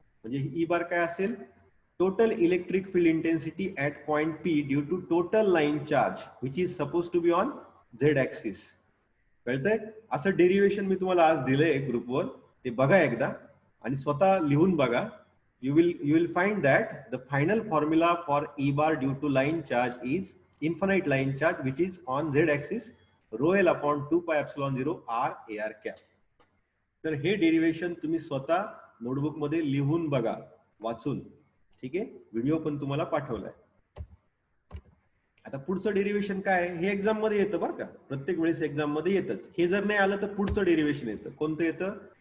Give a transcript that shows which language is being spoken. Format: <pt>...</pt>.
<mr>म्हणजे ई बार काय असेल,</mr> <en>Total electric field intensity at point P due to total line charge which is suppose to be on Z axis.</en> <mr>कळतंय. असं derivation मी तुम्हाला आज दिलंय ग्रुपवर, ते बघा एकदा आणि स्वतः लिहून बघा.</mr> <en>you will find that the final formula for E bar due to line charge is infinite line charge which is on z axis rho l upon 2 pi epsilon 0 r ar cap.</en> <mr>तर हे derivation तुम्ही स्वतः notebook मध्ये लिहून बघा, वाचून. ठीक आहे. व्हिडिओ पण तुम्हाला पाठवलाय. आता पुढचं डेरिव्हेशन काय आहे, हे एक्झाम मध्ये येतं बरं का, प्रत्येक वेळेस एक्झाम मध्ये येतच. हे जर नाही आलं तर पुढचं डेरिव्हेशन येतं. कोणतं येतं,</mr>